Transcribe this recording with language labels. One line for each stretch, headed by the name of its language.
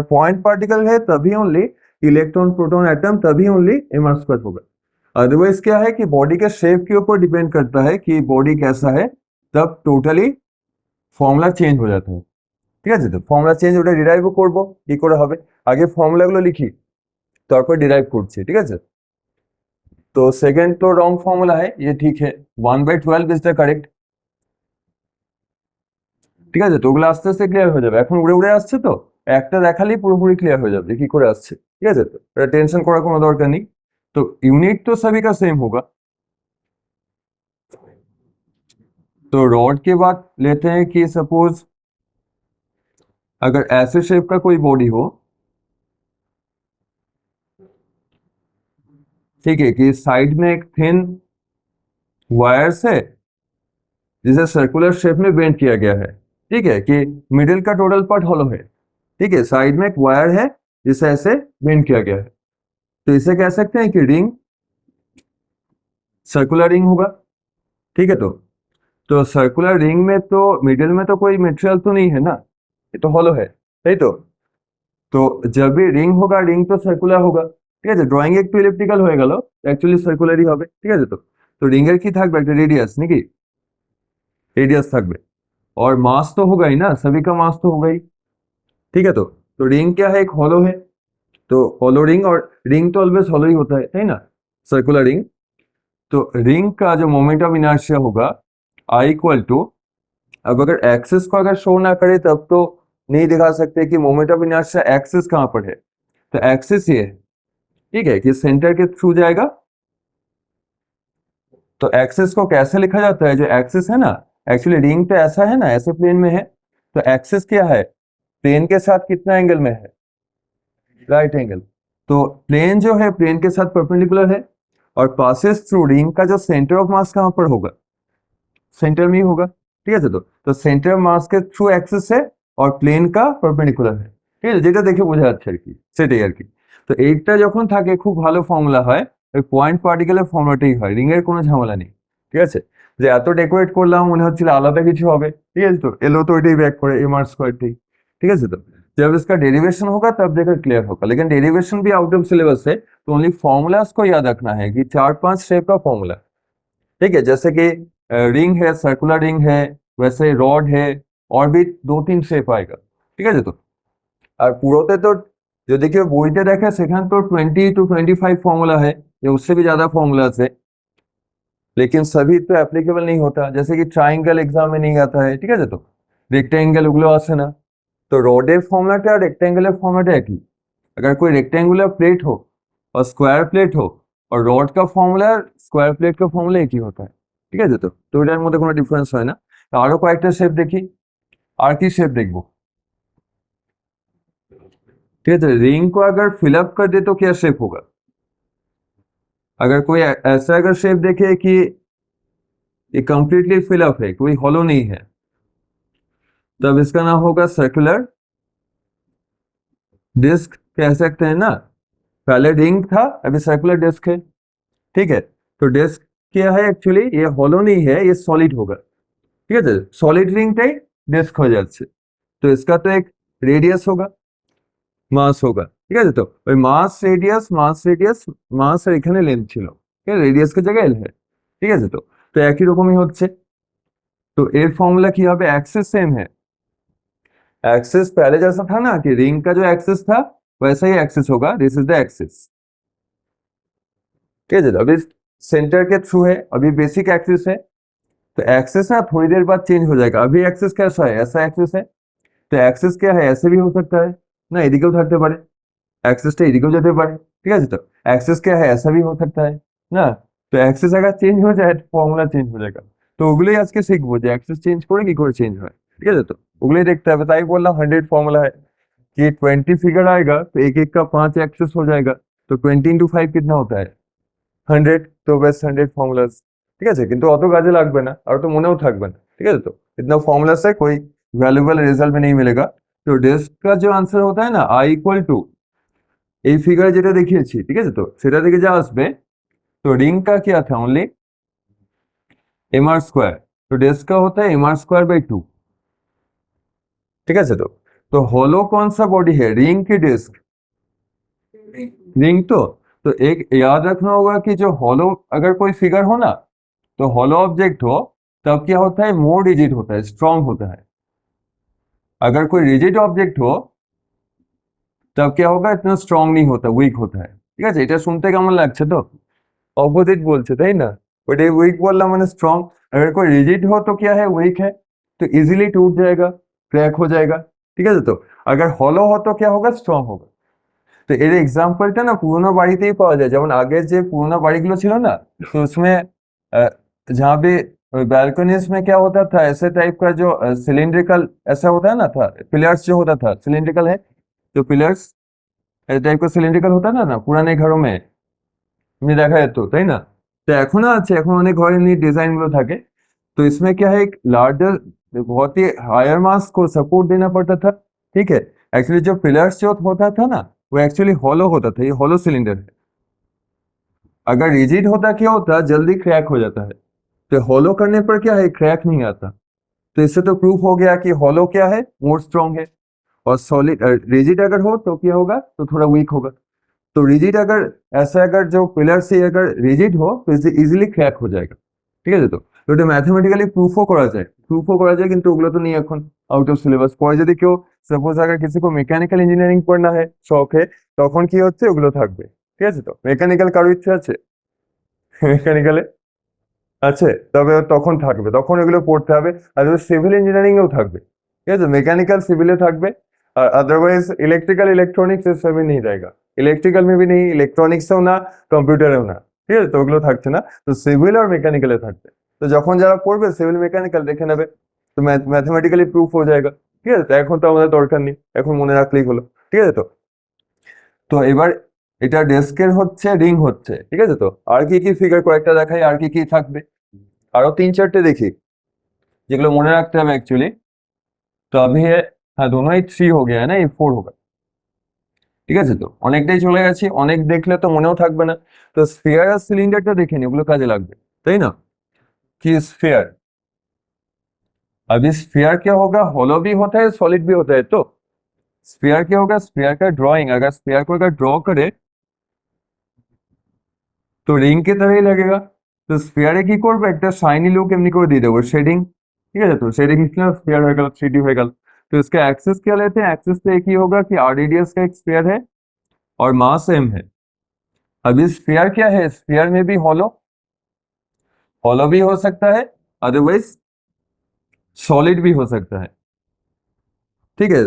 Hindi: अगर point particle है तभी ओनली इलेक्ट्रॉन प्रोटॉन एटम, तभी ओनली mr² होगा। अदरवाइज क्या है कि बॉडी के शेप के ऊपर डिपेंड करता है कि बॉडी कैसा है, तब टोटली फॉर्मूला चेंज हो जाता है,
Bangla: ঠিক আছে। তো ফর্মুলা চেঞ্জ ওটা ডিরাইভও করব, কি করে হবে, আগে ফর্মুলাগুলো লিখি তারপর ডিরাইভ করছি, ঠিক আছে। তো সেকেন্ড তো রং ফর্মুলা
Hindi: है, ये ठीक है,
Bangla: 1/12 ইজ দ্য কারেক্ট, ঠিক আছে। তো ওগুলো আস্তে আস্তে ক্লিয়ার হয়ে যাবে, এখন উড়ে উড়ে আসছে তো, একটা দেখালেই পুরোপুরি ক্লিয়ার হয়ে যাবে কি করে আসছে, ঠিক আছে। তো এটা টেंशन করার কোনো দরকার নেই।
Hindi: तो यूनिट तो सभी का सेम होगा। तो रॉड के बाद लेते हैं कि सपोज अगर ऐसे शेप का कोई बॉडी हो, ठीक है, कि साइड में एक थिन वायर्स है जिसे सर्कुलर शेप में बेंड किया गया है, ठीक है, कि मिडिल का टोटल पार्ट हॉलो है, ठीक है, साइड में एक वायर है जिसे ऐसे बेंड किया गया है, तो इसे कह सकते हैं कि रिंग, सर्कुलर रिंग होगा, ठीक है। तो सर्कुलर रिंग में तो मिडिल में तो कोई मटेरियल तो नहीं है ना, ये तो हॉलो है, सही। तो जब भी रिंग होगा, रिंग तो सर्कुलर होगा,
Bangla: ঠিক আছে। ড্রয়িং একটু ইলিপ্টিক্যাল হয়ে গেল, অ্যাকচুয়ালি সার্কুলারই হবে, ঠিক আছে। তো রিং এর কি থাকবে, একটা রেডিয়াস নাকি, रेडियस থাকবে,
Hindi: और मास तो होगा ही ना, सभी का मास तो होगा ही, ठीक है। तो रिंग क्या है, एक हॉलो है, तो हॉलो रिंग, और रिंग तो ऑलवेज हॉलो ही होता है ना, सर्कुलर रिंग। तो रिंग का जो मोमेंट ऑफ इनर्शिया होगा I इक्वल टू, अब अगर एक्सिस को अगर शो ना करे तब तो नहीं दिखा सकते कि मोमेंट ऑफ इनर्शिया एक्सिस कहां पर है, तो एक्सिस ये है, ठीक है, कि सेंटर के थ्रू जाएगा। तो एक्सिस को कैसे लिखा जाता है, जो एक्सिस है ना, एक्चुअली रिंग तो ऐसा है ना, ऐसे प्लेन में है, तो एक्सिस क्या है, प्लेन के साथ कितना एंगल में है, राइट एंगल। तो प्लेन जो है प्लेन के साथ परपेंडिकुलर है, और पासेस थ्रू रिंग का जो सेंटर ऑफ मास कहां पर होगा, सेंटर में ही होगा,
Bangla: ঠিক আছে। তো সেন্টার মাস
Hindi: के थ्रू एक्सिस है और
Bangla: প্লেন का পারপেন্ডিকুলার है, ঠিক আছে, যেটা দেখে বোঝা যাচ্ছে আর কি, সেটাই আর কি। তো এইটা যখন থাকে খুব ভালো ফর্মুলা হয়, ওই পয়েন্ট পার্টিকেলের ফর্মুলাটাই হয়, রিং এর কোনো ঝামেলা নেই, ঠিক আছে। যে এত ডেকোরেট করলাম মনে হচ্ছিল আলাদা কিছু হবে, ঠিক আছে। তো এলো তো ওইটাই ব্যাক করে
Hindi: mr², ठीक है। तो जब इसका डेरिवेशन होगा तब देखकर क्लियर होगा, लेकिन डेरिवेशन भी आउट ऑफ सिलेबस है, तो ओनली फॉर्मूलाज को याद रखना है कि 4-5 शेप का फॉर्मूला, ठीक है। जैसे कि रिंग है, सर्कुलर रिंग है, वैसे रॉड है, और भी 2-3 शेप आएगा,
Bangla: ঠিক আছে। তো আর পুরোতে তো যদি কেউ বইতে দেখে সেখানে
Hindi: तो 20 to 25 फॉर्मूला है, या उससे भी ज्यादा फॉर्मूलाज है, लेकिन सभी तो एप्लीकेबल नहीं होता, जैसे कि ट्राइंगल एग्जाम में नहीं आता है, ठीक है। तो रेक्टेंगल
Bangla: ওগুলো আসে না, तो রডের ফর্মুলাটা আর রেক্টেঙ্গেলের ফর্মুলাটা একই।
Hindi: अगर कोई रेक्टेंगुलर प्लेट हो और स्क्वायर प्लेट हो, और रॉड का फॉर्मूला स्क्वायर प्लेट का फॉर्मूला एक ही होता है,
Bangla: ঠিক আছে। তো এটার মধ্যে কোনো ডিফারেন্স হয় না। আরো কয়েকটা শেপ দেখি, আর কি শেপ দেখবো,
Hindi: ठीक है। रिंग को अगर फिलअप कर दे तो क्या शेप होगा, अगर कोई ऐसा अगर शेप देखे कि ये कंप्लीटली फिलअप है, कोई हॉलो नहीं है, तब इसका नाम होगा सर्कुलर डिस्क, कह सकते हैं ना। पहले रिंग था, अभी सर्कुलर डिस्क है, ठीक है। तो डिस्क क्या है, एक्चुअली ये हॉलो नहीं है, ये सॉलिड होगा,
Bangla: ঠিক আছে। সলিড রিংটাই ডিস্ক হয়ে যাচ্ছে, তো
Hindi: इसका तो एक रेडियस होगा,
Bangla: মাস होगा, ঠিক আছে। তো ওই মাস আর এখানে লেন্থ ছিল, ঠিক আছে, রেডিয়াস
Hindi: के जगह एल है,
Bangla: ঠিক আছে। তো একই রকমই হচ্ছে।
Hindi: तो
Bangla: এর ফর্মুলা কি হবে,
Hindi: एक्सिस सेम है, एक्सिस पहले जैसा था ना कि रिंग का जो एक्सिस था वैसा ही एक्सिस होगा, दिस इज द एक्सिस, ठीक है। अभी सेंटर के थ्रू है, अभी बेसिक एक्सिस है, तो एक्सिस ना थोड़ी देर बाद चेंज हो जाएगा। अभी एक्सिस कैसा है, ऐसा एक्सिस है, तो एक्सिस क्या है, ऐसे भी हो सकता है
Bangla: না, এদিকেও থাকতে পারে, অ্যাক্সিসটা এদিকেও যেতে পারে, ঠিক আছে। তো
Hindi: एक्सिस क्या है, ऐसा भी हो सकता है ना। तो एक्सिस अगर चेंज हो जाए तो फॉर्मूला चेंज हो जाएगा।
Bangla: তো ওগুলোই আজকে শিখবো যে অ্যাক্সেস চেঞ্জ করে কি করে চেঞ্জ হয়, ঠিক আছে। তো ওগুলোই দেখতে হবে, তাই
Hindi: बोलना 100 फॉर्मूला है कि 20 फिगर आएगा तो एक एक का 5 एक्सेस हो जाएगा, तो 20 इंटू 5 कितना होता है 100, तो बस 100 फॉर्मूलाज, ঠিক আছে।
Bangla: কিন্তু অত কাজে লাগবে না আর তো মনেও থাকবে না, ঠিক আছে।
Hindi: तो इतना फॉर्मूला से कोई वैल्यूएबल रिजल्ट में नहीं मिलेगा। तो डिस्क का जो आंसर होता है ना आई इक्वल टू
Bangla: এই ফিগারে যেটা দেখিয়েছি, ঠিক আছে। তো সেটা থেকে যা আসবে,
Hindi: तो रिंग का क्या था ओनली एम आर स्क्वायर, तो डिस्क का होता है एम आर स्क्वायर बाई 2, ठीक है। तो होलो कौन सा बॉडी है, रिंग की डिस्क, रिंग। तो एक याद रखना होगा कि जो होलो अगर कोई फिगर हो ना, तो होलो ऑब्जेक्ट हो तब क्या होता है, मोर रिजिड होता है, स्ट्रांग होता है। अगर कोई रिजिड ऑब्जेक्ट हो तब क्या होगा, इतना स्ट्रांग नहीं होता, वीक होता है,
Bangla: ঠিক আছে। এটা শুনতে কেমন লাগছে, তো অপোजिट বলছে তাই না,
Hindi: बट ये वीक बोलना मैंने स्ट्रांग। अगर कोई रिजिड हो तो क्या है, वीक है, तो इजीली टूट जाएगा, क्रैक हो जाएगा,
Bangla: ঠিক আছে।
Hindi: তো अगर হলো हो तो क्या होगा, স্ট্রং होगा।
Bangla: তো এর এক্সাম্পলটা না পুরোনো বাড়িতেই পাওয়া যায়, যেমন আগে যে পুরোনো বাড়িগুলো ছিল না,
Hindi: तो उसमें जहाँ पे बैल्कनीज में क्या होता था, ऐसे टाइप का जो सिलिंड्रिकल ऐसा होता है ना था, पिलर्स जो होता था सिलिंड्रिकल है, जो पिलर्स ऐसे टाइप का सिलिंड्रिकल होता था ना पुराने घरों में,
Bangla: এমনি দেখা যেত তাই না। তো এখনো আছে, এখন অনেক ঘরে এমনি डिजाइन गुलो থাকে।
Hindi: तो इसमें क्या है, एक लार्जर बहुत ही हायर मास को सपोर्ट देना पड़ता था, ठीक है। एक्चुअली जो पिलर्स जो होता था ना, वो एक्चुअली हॉलो होता था, ये हॉलो सिलेंडर है। अगर रिजिड होता क्या होता, जल्दी क्रैक हो जाता है। तो हॉलो करने पर क्या है, क्रैक नहीं आता। तो इससे तो प्रूफ हो गया कि हॉलो क्या है, मोर स्ट्रॉन्ग है। और सॉलिड रिजिड अगर हो तो क्या होगा, तो थोड़ा वीक होगा। तो रिजिड अगर ऐसा, अगर जो पिलर से अगर रिजिड हो तो इजिली क्रैक हो जाएगा,
Bangla: ঠিক আছে। তো এটা ম্যাথমেটিক্যালি প্রুফও করা যায় কিন্তু ওগুলো তো নেই এখন, আউট অফ সিলেবাস। পরে যদি কেউ সাপোজ
Hindi: अगर किसी को मैकेनिकल इंजीनियरिंग पढ़ना है शौक है,
Bangla: তখন কি হচ্ছে ওগুলো থাকবে, ঠিক আছে। তো মেকানিক্যাল কারো ইচ্ছে আছে মেকানিক্যালে আছে, তবে তখন থাকবে, তখন এগুলো পড়তে হবে। আর সিভিল ইঞ্জিনিয়ারিং এও থাকবে, ঠিক আছে।
Hindi: मैकेनिकल सिविल থাকবে, और अदरवाइज इलेक्ट्रिकल इलेक्ट्रॉनिक्स इस सब में नहीं रहेगा। इलेक्ट्रिकल में भी नहीं, इलेक्ट्रॉनिक्सও
Bangla: না, কম্পিউটারেও না, ঠিক আছে। তো ওগুলো থাকছে না, তো সিভিল আর মেকানিক্যালে থাকবে। তো যখন যারা পড়বে সিভিল মেকানিক্যাল দেখে নেবে, তো ম্যাথমেটিক্যালি প্রুফ হয়ে যায়গা, ঠিক আছে। তো এখন তো আমাদের দরকার নেই, এখন মনে রাখলেই হলো, ঠিক আছে। তো এবার এটা ডেস্কের হচ্ছে, রিং হচ্ছে, ঠিক আছে। তো আর কি ফিগার কয়েকটা দেখাই, আর কি থাকবে, আরো 3-4টে দেখি যেগুলো মনে রাখতে হবে एक्चुअली।
Hindi: तो अभी है, हाँ दोनों ही 3 हो गया है ना, ये 4 होगा,
Bangla: ঠিক আছে। তো অনেকটাই চলে গেছি, অনেক দেখলে তো মনেও থাকবে না। তো স্ফিয়ার আর সিলিন্ডারটা দেখে নি, ওগুলো কাজে লাগবে, তাই না।
Hindi: कि स्फीयर, अभी स्फीयर क्या होगा, हॉलो भी होता है सॉलिड भी होता है। तो स्फीयर क्या होगा, स्फीयर का ड्राइंग, अगर स्फीयर को अगर ड्रॉ करे তো রিং के तरह ही लगेगा।
Bangla: তো স্ফিয়ারে কি করবো, একটা শাইনি লুক এমনি করে দিয়ে দেবো, শেডিং, ঠিক আছে। তো শেডিং
Hindi: स्फीयर हो गया, 3D हो गया। तो इसका एक्सिस क्या लेते हैं, एक्सिस तो एक ही होगा कि आर रेडियस का एक स्फीयर है और मास m है। अभी स्फीयर क्या है, स्फीयर में भी हॉलो भी हो सकता है, अदरवाइज सॉलिड भी हो सकता है, ठीक है।